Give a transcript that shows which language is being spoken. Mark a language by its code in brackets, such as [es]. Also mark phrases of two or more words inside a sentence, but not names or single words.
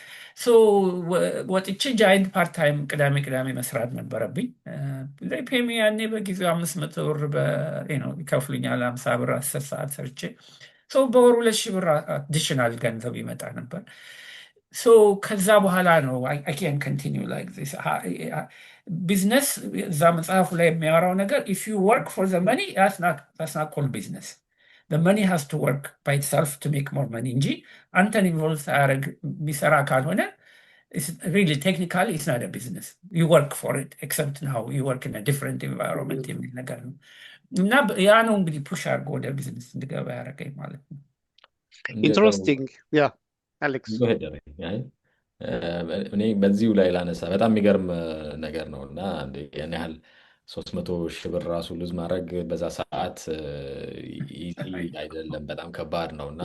[am] ወጥቼ ጃይንት [en] part time [am] ቅዳሜ ቅዳሜ መስራት ነበረብኝ። ፔሚ ያኔ በጊዜው 500 ብር ይከፍሉኛል። 50 ብር 10 ሰዓት ሰርቼ በወር 2,000 ብር አዲሽናል ገንዘብ ይመጣ ነበር። ከዛ በኋላ ነው [en] I can continue like this business። [am] እዛ መጽሐፉ ላይ የሚያወራው ነገር [en] if you work for the money that's not called business. The money has to work by itself to make more money [am] እንጂ አንተን ኢንቮልቭ ሳያደርግ የሚሰራ ካልሆነ [en] really technically it's not a business. You work for it except now you work in a different environment [am] የሚል ነገር ነው። እና ያ ነው እንግዲህ ፑሽ አድርጎ ወደ ቢዝነስ እንድገባ ያደረገኝ ማለት ነው። ኢንትረስቲንግ ያ አሌክስ እኔ በዚሁ ላይ ላነሳ በጣም የሚገርም ነገር ነው እና ያን ያህል 300 ሺህ ብር ራሱ ሉዝ ማድረግ በዛ ሰዓት አይደለም፣ በጣም ከባድ ነው እና